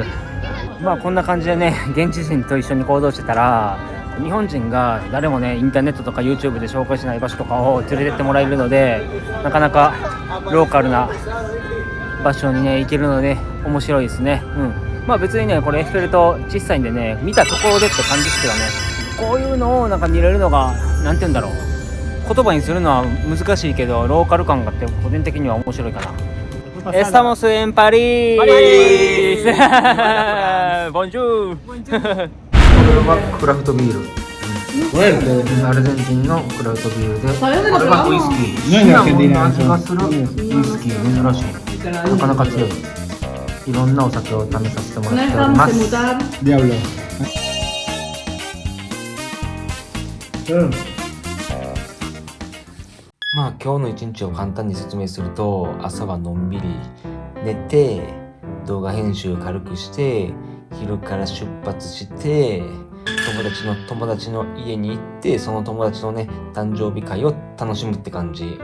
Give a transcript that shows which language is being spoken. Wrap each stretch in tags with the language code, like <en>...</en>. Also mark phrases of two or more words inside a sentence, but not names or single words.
<ja>まあこんな感じでね現地人と一緒に行動してたら、日本人が誰もねインターネットとか YouTube で紹介しない場所とかを連れてってもらえるので、なかなかローカルな場所にね行けるので面白いですね。まあ別にねこれエッフェル塔小さいんでね、見たところでって感じですけどね、こういうのをなんか見れるのがなんて言うんだろう、言葉にするのは難しいけどローカル感があって個人的には面白いかな。</ja> <es>Estamos en París.</es> <fr>Bonjour.</fr> <ja>これはクラフトビール。アルゼンチンのクラフトビールで、これはウイスキー。シナモンの味がするウイスキー、珍しい。なかなか強い。いろんなお酒を試させてもらっております。まあ今日の一日を簡単に説明すると、朝はのんびり寝て、動画編集軽くして、昼から出発して、友達の家に行って、その友達のね誕生日会を楽しむって感じ。</ja>